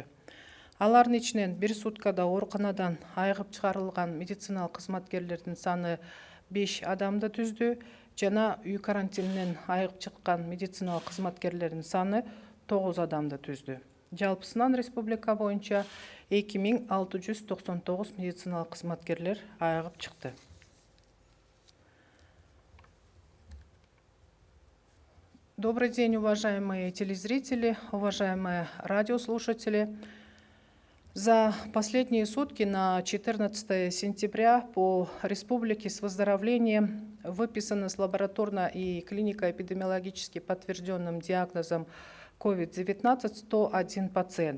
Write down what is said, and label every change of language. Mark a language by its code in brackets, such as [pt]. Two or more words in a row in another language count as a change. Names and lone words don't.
[ky] Алардын ичинен бир суткада ооруканадан айыгып чыгарылган медициналык кызматкерлердин саны 5 адамды түздү жана үй карантининен айыгып чыккан медициналык кызматкерлердин саны 9 адамды түздү. Жалпысынан республика боюнча 2699 медициналык кызматкерлер айыгып чыкты. [ru] Добрый день, уважаемые телезрители, уважаемые радиослушатели. За последние сутки на 14 сентября по республике с выздоровлением выписано с лабораторно и клинико-эпидемиологически подтвержденным диагнозом COVID-19 101 пациент.